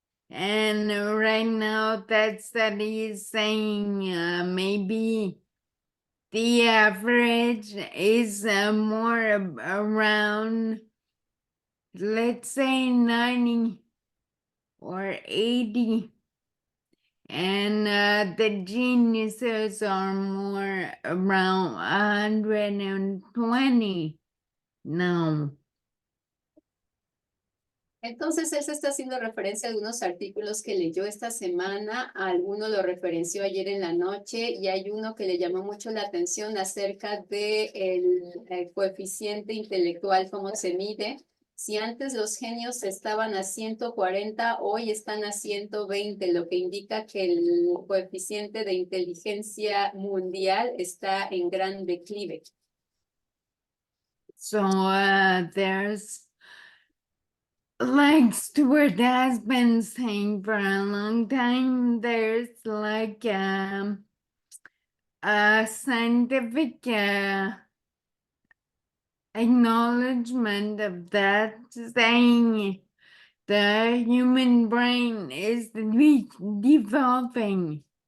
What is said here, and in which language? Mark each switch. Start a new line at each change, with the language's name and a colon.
English: And right now that study is saying maybe the average is more around, let's say 90 or 80. And the geniuses are more around 120 now.
Spanish: Entonces, él se está haciendo referencia a algunos artículos que leyó esta semana, a alguno lo referenció ayer en la noche, y hay uno que le llamó mucho la atención acerca de el coeficiente intelectual, cómo se mide. Si antes los genios estaban a 140, hoy están a 120, lo que indica que el coeficiente de inteligencia mundial está en gran declive.
English: So there's, like Stuart has been saying for a long time, there's like a scientific acknowledgement of that, saying the human brain is developing.